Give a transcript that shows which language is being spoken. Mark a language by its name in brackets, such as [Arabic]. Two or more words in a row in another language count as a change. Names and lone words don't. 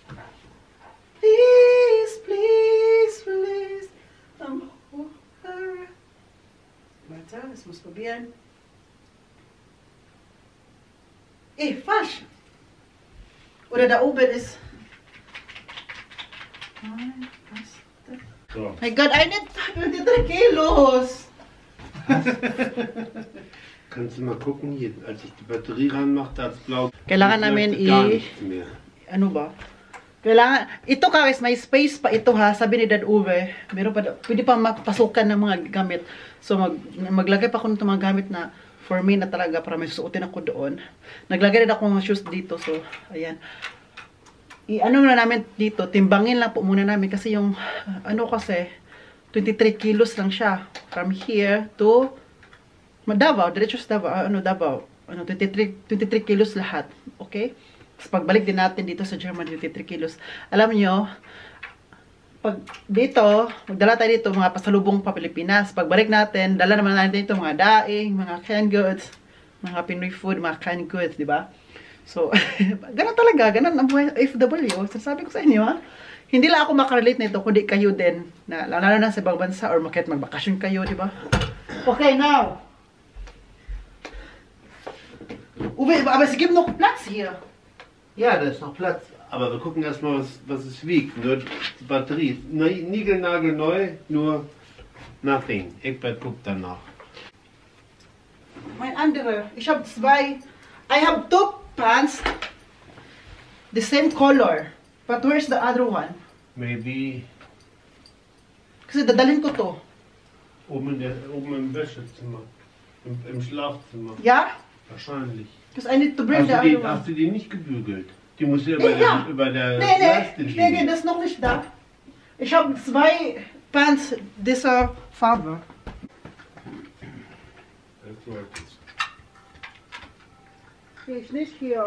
[English] Please, please, please. [German] Warte, das muss probieren. Falsch. Oder da oben ist. So. [English] My God, I need 23 kilos. [German] Kannst du mal gucken hier, als ich die Batterie ranmache, da ist blau. [Filipino] Kailangan namin [German] gar nichts mehr. [Filipino] Ano ba? Kailangan, ito guys, may space pa ito ha, sabi ni Dad Uwe. Meron pa, pwede pa mapasukan ng mga gamit. So maglagay pa ako ng mga gamit na [English] for me [Filipino] na talaga para may susuotin ako doon. Naglagay rin ako ng shoes dito, so ayan. Ano na namin dito, timbangin lang po muna namin kasi yung, ano kasi, 23 kilos lang siya. [English] From here to Davao, [Filipino] diretso sa Davao, 23 kilos lahat. Okay? Tapos pagbalik din natin dito sa Germany, 23 kilos. Alam nyo, pag dito, magdala tayo dito, mga pasalubong pa Pilipinas. Pagbalik natin, dala naman natin dito mga daing, mga [English] canned goods, [Filipino] mga [English] Pinoy food, [Filipino] mga [English] canned goods, [Filipino] di ba? So, ganun talaga, ganun ang buhay FW. Sasabi ko sa inyo, ha? Hindi lang ako makarelate nito, kundi kayo din, na lalo na sa ibang bansa, or makit magbakasyon kayo, di ba? [English] Okay, now. [German] Uwe, aber es gibt noch Platz hier. Ja, da ist noch Platz. Aber wir gucken erstmal, was es wiegt. Nur die Batterie. Niegelnagelneu, nur nothing. Egbert guckt danach. Mein andere. Ich habe zwei. [English] I have two pants. The same color. But where's the other one? Maybe [Filipino] Kasi dadalhin ko to. [German] oben im Wäschezimmer. Im Schlafzimmer. Ja? Wahrscheinlich. [English] Because I need to bring the other one. [German] Hast du die nicht gebügelt? Die muss ja Ja. über der Nee, Leiste nee, liegen. das ist noch nicht da. Ich habe zwei Pants dieser Farbe. Sehe ich nicht hier.